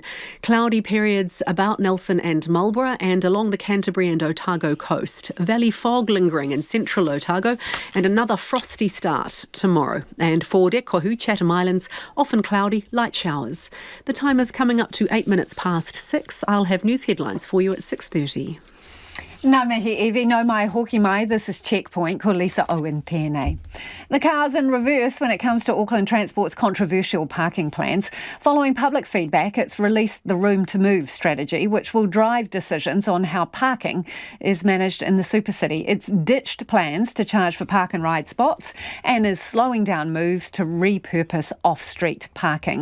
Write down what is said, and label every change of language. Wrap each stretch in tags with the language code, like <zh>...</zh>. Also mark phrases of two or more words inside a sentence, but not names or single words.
<en>Cloudy periods about Nelson and Marlborough and along the Canterbury and Otago coast. Valley fog lingering in central Otago and another frosty start tomorrow. And for Te Kohu, Chatham Islands, often cloudy, light showers. The time is coming up to 8 minutes past 6. I'll have news headlines for you at 6:30.</en> <mi>Ngā mihi Evie, no mai hoki mai,</mi> <en>this is Checkpoint,</en> <mi>ko Lisa Owen tēnei.</mi> <en>The car's in reverse when it comes to Auckland Transport's controversial parking plans. Following public feedback, it's released the Room to Move strategy, which will drive decisions on how parking is managed in the supercity. It's ditched plans to charge for park and ride spots and is slowing down moves to repurpose off-street parking.</en>